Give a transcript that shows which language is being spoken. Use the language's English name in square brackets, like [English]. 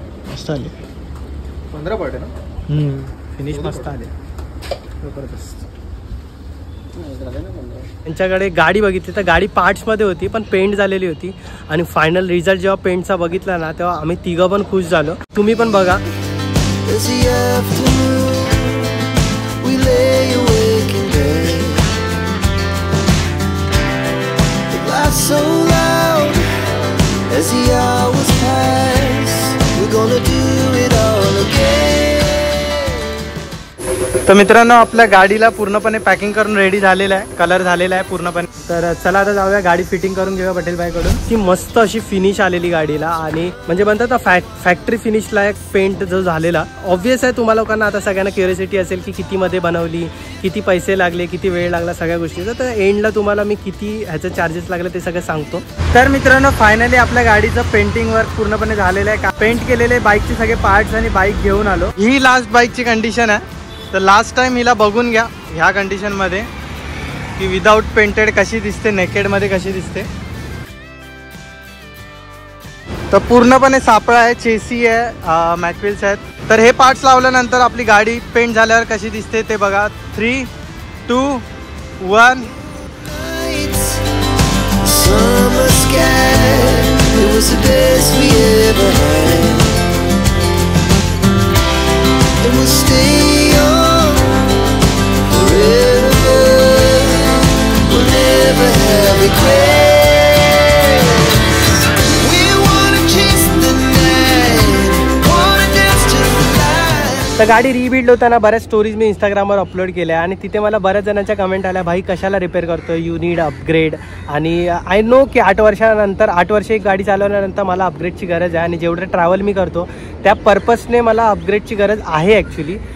[Marathi] मस्त आले 15 पॉइंट ना, फिनिश मस्त आले, जबरदस्त. त्यांच्याकडे गाडी बघितली तर गाडी पार्ट्समध्ये होती पण पेंट झालेली होती. आणि फायनल रिझल्ट जेव्हा पेंटचा बघितला ना तेव्हा आम्ही तिघं पण खुश झालो. तुम्ही पण बघा. [English] As the afternoon, we lay awake in bed. The laughs so loud as the hours pass. We're gonna do it all again. [Marathi] तर मित्रांनो आपल्या गाडीला पूर्णपणे पॅकिंग करून रेडी झालेलं आहे, कलर झालेला आहे पूर्णपणे. तर चला आता जाऊया गाडी फिटिंग करून घेऊया पटेलबाईकडून. ती मस्त अशी फिनिश आलेली गाडीला आणि म्हणजे म्हणतात ना फॅक्टरी फिनिशला एक पेंट जो झालेला. ऑब्वियस आहे तुम्हाला लोकांना आता सगळ्यांना क्युरियोसिटी असेल की किती मध्ये बनवली, किती पैसे लागले, किती वेळ लागला सगळ्या गोष्टीचा. तर एंडला तुम्हाला मी किती ह्याचं चार्जेस लागले ते सगळं सांगतो. तर मित्रांनो फायनली आपल्या गाडीचं पेंटिंग वर्क पूर्णपणे झालेलं आहे. पेंट केलेले बाईकचे सगळे पार्ट्स आणि बाईक घेऊन आलो. ही लास्ट बाईकची कंडिशन आहे. तर लास्ट टाइम हिला बघून घ्या ह्या कंडिशनमध्ये की विदाऊट पेंटेड कशी दिसते, नेकेडमध्ये कशी दिसते. तर पूर्णपणे सापळा आहे, चेसी आहे, मॅकविल्स आहेत. तर हे पार्ट्स लावल्यानंतर आपली गाडी पेंट झाल्यावर कशी दिसते ते बघा. 3, 2, 1. [English] Summer sky, it was the best we ever had. And we'll stay on forever. We'll never have regrets. We wanna chase the night, wanna dance to the light. [Marathi] तर गाडी रिबिल्ड होताना बऱ्याच स्टोरीज मी इंस्टाग्रामवर अपलोड केल्या आणि तिथे मला बऱ्याच जणांच्या कमेंट आल्या, भाई कशाला रिपेअर करतो, [English] You need upgrade. [Marathi] आणि [English] I know [Marathi] की 8 वर्ष एक गाडी चालवल्यानंतर मला अपग्रेडची गरज आहे आणि जेवढं ट्रॅव्हल मी करतो त्या पर्पजने मला अपग्रेडची गरज आहे ॲक्च्युली.